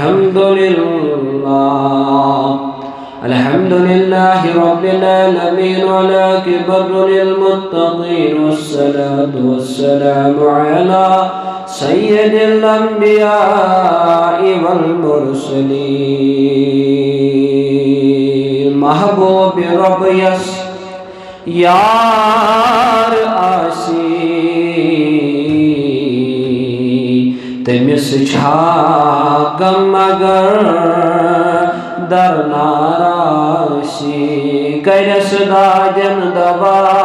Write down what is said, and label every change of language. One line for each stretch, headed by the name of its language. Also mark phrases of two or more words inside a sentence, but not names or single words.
Arabic: الحمد لله رب العالمين والعاقبة للمتقين والصلاة والسلام على سيد الأنبياء والمرسلين.
Kashmiri: महबूब रब यस यार आसी तमिस छा गम अगर दर नाराशी करस दाजन दवा